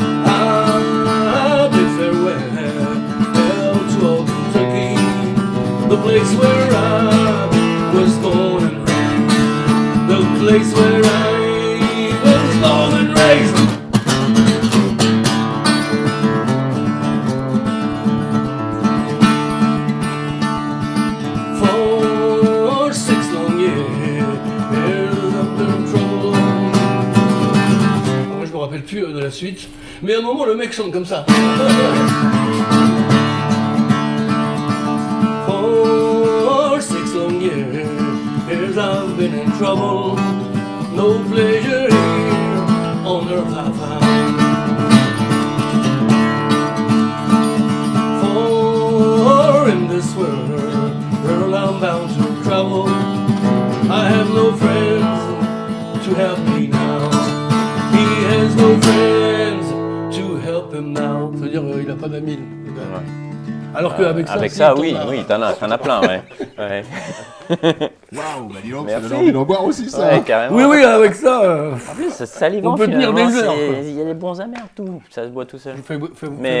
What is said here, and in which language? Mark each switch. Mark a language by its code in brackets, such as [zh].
[en] I bid farewell to old Kentucky, the place where I was born and raised, the place where I was born and raised. For 6 long years, I've been in trouble. [fr] Moi, je me rappelle plus de la suite, mais à un moment, le mec chante comme ça. [en] For 6 long years, I've been in trouble. No pleasure here on earth I found. For in this world, girl, I'm bound to travel. I have no friends to help me now. He has no friends to help him now. [fr] C'est-à-dire, il a pas d'amis. Alors qu'avec ça, Avec ça, oui, t'en as plein, ouais. Waouh, bah dis donc, ça Merci. donne envie d'en boire aussi ça. Ouais, carrément. Oui, avec ça. En plus, c'est salivant, On peut tenir finalement, des heures, c'est- quoi. Il y a des bons amers, tout. Ça se boit tout seul. Fais Mais